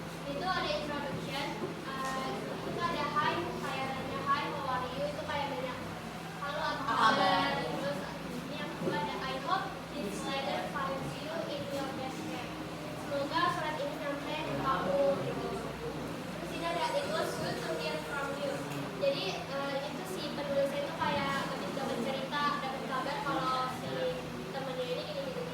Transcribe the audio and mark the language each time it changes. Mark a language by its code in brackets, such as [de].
[id] Itu ada introduction. Itu ada hi, kayak nanya [en] hi, how are you, [id] itu kayak banyak halo apa kabar. Terus ini yang kedua ada [en] I hope this letter finds you in your best care. [id] Semoga surat ini sampai ke kamu gitu. Terus ini ada [en] it was good to hear from you. [id] Jadi itu si penulisnya itu kayak lebih dapat cerita, dapat kabar kalau si temennya ini gini.